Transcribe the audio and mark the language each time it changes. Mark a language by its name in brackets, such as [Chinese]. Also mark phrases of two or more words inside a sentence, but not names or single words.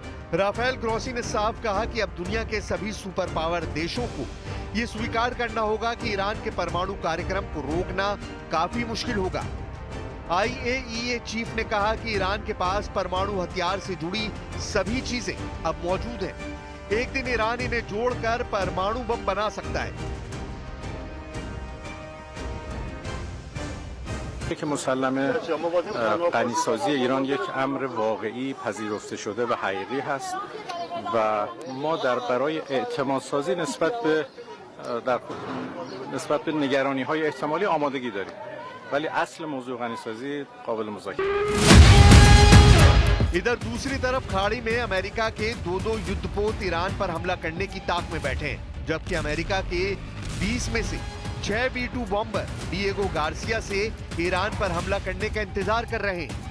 [Hindi] राफेल ग्रोसी ने साफ कहा कि अब दुनिया के सभी [English] super power [Hindi] देशों को यह स्वीकार करना होगा कि ईरान के परमाणु कार्यक्रम को रोकना काफी मुश्किल होगा। IAEA चीफ ने कहा कि ईरान के पास परमाणु हथियार से जुड़ी सभी चीजें अब मौजूद हैं। एक दिन ईरान इन्हें जोड़कर परमाणु बम बना सकता है। [Persian] که مسلمه غنیسازی ایران یک امر واقعی پذیرفته شده و حقیقی هست و ما برای اعتماد سازی نسبت به نگرانی های احتمالی آمادگی داریم، ولی اصل موضوع غنیسازی قابل مذاکره है। [Hindi] इधर दूसरी तरफ खाड़ी में अमेरिका के दो युद्धपोत ईरान पर हमला करने की ताक में बैठे हैं, जबकि अमेरिका के 20 में से 6 B-2 बॉम्बर डिएगो गार्सिया से ईरान पर हमला करने का इंतजार कर रहे हैं।